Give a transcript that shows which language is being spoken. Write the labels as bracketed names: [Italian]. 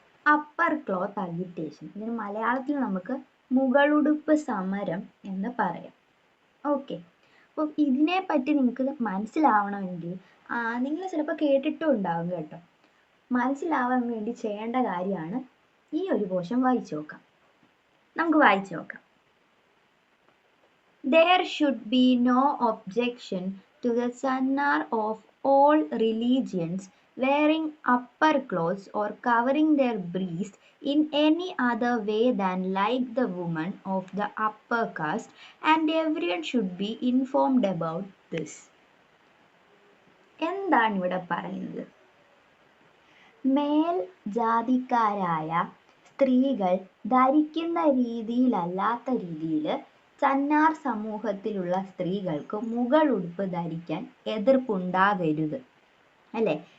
[Malayalam] Upper cloth അഗിറ്റേഷൻ, ഇതിന് മലയാളത്തിൽ നമുക്ക് മുകളുടുപ്പ് സമരം എന്ന് പറയാം. ഓക്കെ, അപ്പോൾ ഇതിനെപ്പറ്റി നിങ്ങൾക്ക് മനസ്സിലാവണമെങ്കിൽ നിങ്ങൾ ചിലപ്പോൾ കേട്ടിട്ടും ഉണ്ടാവും കേട്ടോ. മനസ്സിലാവാൻ വേണ്ടി ചെയ്യേണ്ട കാര്യമാണ് ഈ ഒരു പോർഷൻ വായിച്ചു നോക്കാം. നമുക്ക് വായിച്ചു നോക്കാം. [English] There should be no objection to the sunnar of all religions wearing upper clothes or covering their breast in any other way than like the women of the upper caste, and everyone should be informed about this. [Malayalam] എന്താണ് ഇവിടെ പറയുന്നത്? മേൽ ജാതിക്കാരായ സ്ത്രീകൾ ധരിക്കുന്ന രീതിയിലല്ലാത്ത രീതിയിൽ സന്നാർ സമൂഹത്തിലുള്ള സ്ത്രീകൾക്ക് മുകളുടുപ്പ് ധരിക്കാൻ എതിർപ്പുണ്ടാകരുത്, അല്ലേ?